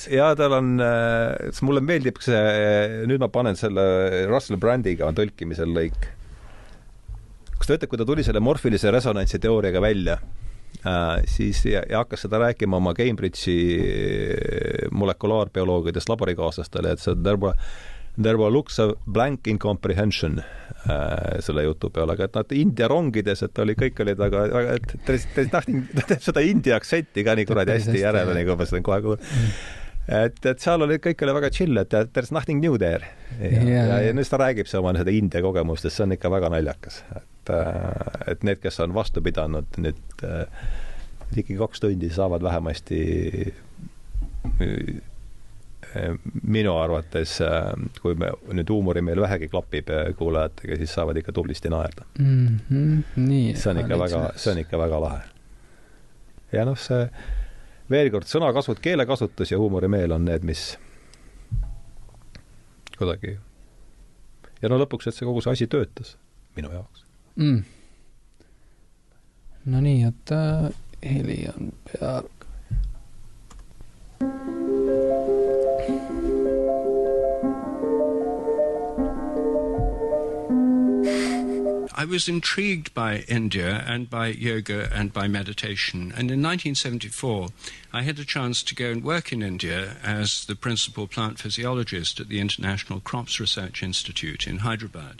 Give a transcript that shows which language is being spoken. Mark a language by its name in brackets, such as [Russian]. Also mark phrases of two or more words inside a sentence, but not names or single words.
[Estonian] Ja tal on, mulle meeldib see, nüüd ma panen selle Russell Brandiga on tõlkimisel lõik. Kas te võtate, kui ta tuli selle morfilise resonantsi teooriaga välja, siis ja hakkas seda rääkima oma Cambridge'i molekulaarbioloogidest laborikaaslastele, et [English] there looks a blank incomprehension [Estonian] selle jutu peale, aga et nad India rongides, et kõik olid väga, et ta teeb seda India aktsenti ka nii kuradi hästi järele, nii kui ma seda kohe et seal oli kõik oli väga chill, et [English] there's nothing new there. [Estonian] Ja nüüd ta räägib see oma seda India kogemustest, see on ikka väga naljakas. Et need, kes on vastu pidanud, nüüd ikkagi 2 tundi saavad vähemasti minu arvates, kui me nüüd huumori meil vähegi klapib kuulajatega, siis saavad ikka tublisti naerda. Nii, see on ikka väga lahe. Ja see veel kord sõnakasvud, keelekasutus ja huumorimeel on need, mis kuidagi ja lõpuks, et see kogu see asi töötas minu jaoks. No nii, et heli on peal. [English] I was intrigued by India and by yoga and by meditation. And in 1974, I had a chance to go and work in India as the principal plant physiologist at the International Crops Research Institute in Hyderabad.